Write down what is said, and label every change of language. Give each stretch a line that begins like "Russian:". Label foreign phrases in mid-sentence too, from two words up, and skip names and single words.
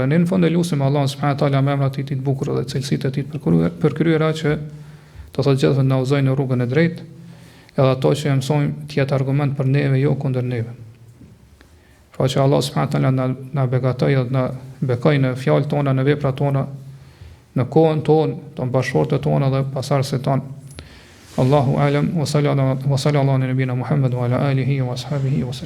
Albanian: Në fund e lutim Allah
Arabic: سبحانه وتعالى
Albanian: me emrat e tij të bukur dhe cilësitë e tij të përkryera që do thotë gjithë na udhëzojnë në rrugën e drejtë, edhe ato që mësojmë të jetë argument për neve, jo kundër neve. Pra që Allah
Arabic: سبحانه وتعالى
Albanian: na beqatoj dhe na bekoj në fjalët tona, në veprat tona, në kohën tonë, të bashkëshortët tona dhe pasardhësit tonë.
Arabic: الله أعلم وصلى الله على نبينا محمد وعلى آله وأصحابه وسلم.